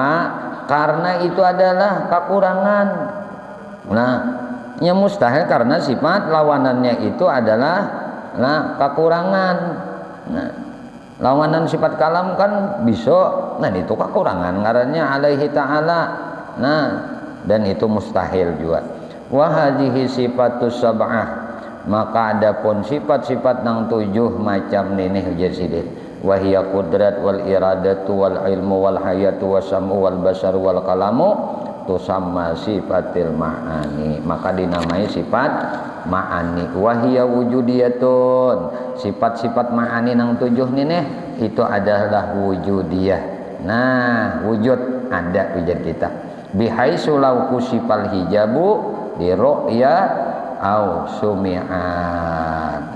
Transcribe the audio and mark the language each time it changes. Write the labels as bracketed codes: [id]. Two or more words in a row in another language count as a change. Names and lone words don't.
[bjn] Karena itu adalah kekurangan. Nah, nya mustahil karena sifat lawanannya itu adalah kekurangan. Nah, lawanan sifat kalam kan bisa, nah itu kekurangan ngarannya [ar] عليه تعالى. [bjn] Nah, dan itu mustahil juga. [ar] وهذه الصفات السبع, [bjn] maka adapun sifat-sifat nang 7 macam ini ujar sidin. [ar] وهي القدرة والإرادة والعلم والحياة والسمع والبصر والكلام تسمى صفات المعاني, [bjn] maka dinamai sifat ma'ani. [ar] وهي وجودية, [bjn] sifat-sifat ma'ani nang 7 nih itu adalah wujudiyah. Nah, wujud ada ujar kita. [ar] بحيث لو كشف الحجاب لرئيت أو سمعت.